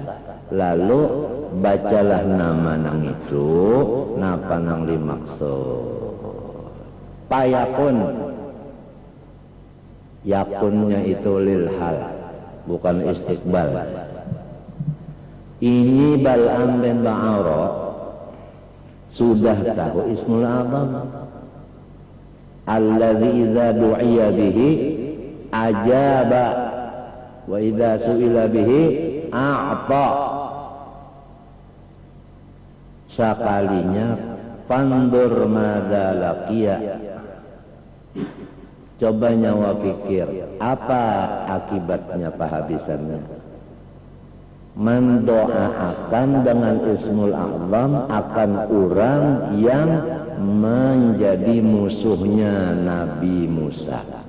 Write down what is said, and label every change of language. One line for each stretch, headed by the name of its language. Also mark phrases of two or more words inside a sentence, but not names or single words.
Banjar: Lalu bacalah nama nang itu, napa nang dimaksud.
Indonesian: Payakun, yakunnya itu
Arabic: للحال,
Indonesian: bukan istiqbal. Ini Bal'am bin Ba'ara sudah tahu Ismul A'zam,
Arabic: الذي إذا دعي به أجاب وإذا سئل به أعطى.
Banjar: Sekalinya pandur
Arabic: ماذا لقي,
Banjar: coba nyawa pikir apa akibatnya pahabisannya.
Indonesian: Mendoakan dengan Ismul A'zam akan orang yang menjadi musuhnya Nabi Musa.